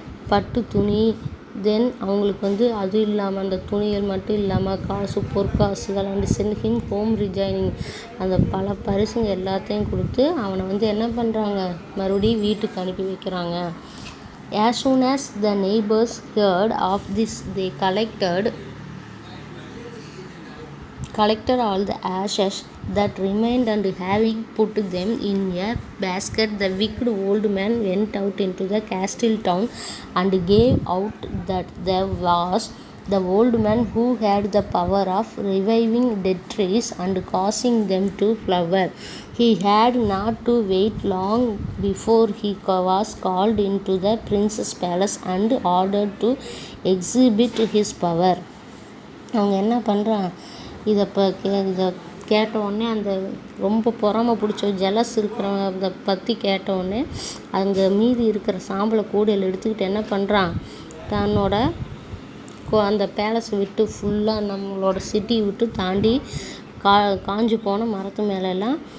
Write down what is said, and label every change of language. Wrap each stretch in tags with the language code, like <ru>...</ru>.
<ta>பட்டு துணி, தென் அவங்களுக்கு அது இல்லாமல் அந்த துணிகள் மட்டும் இல்லாமல் காசு பொற்காசுகள்</ta> <en>and send him home rejoicing,</en> <ta>அந்த பல பரிசுங்க எல்லாத்தையும் கொடுத்து அவனை என்ன பண்ணுறாங்க, மறுபடியும் வீட்டுக்கு அனுப்பி வைக்கிறாங்க.</ta> <en>As soon as the neighbors heard of this, they collected all the ashes that remained, and having put them in a basket, the wicked old man went out into the castle town and gave out that there was the old man who had the power of reviving dead trees and causing them to flower. He had not to wait long before he was called into the prince's palace and ordered to exhibit his power.</en> <ta>அவங்க என்ன பண்ணுறான், இதை கேட்டவுடனே அந்த ரொம்ப பொறாமை பிடிச்ச jealous இருக்கிறத பற்றி கேட்டவுடனே அங்கே மீதி இருக்கிற சாம்பலை கூடையில் எடுத்துக்கிட்டு என்ன பண்ணுறான், தன்னோட அந்த பேலஸை விட்டு ஃபுல்லாக நம்மளோட சிட்டி விட்டு தாண்டி காஞ்சு போன மரத்து மேலெல்லாம்</ta>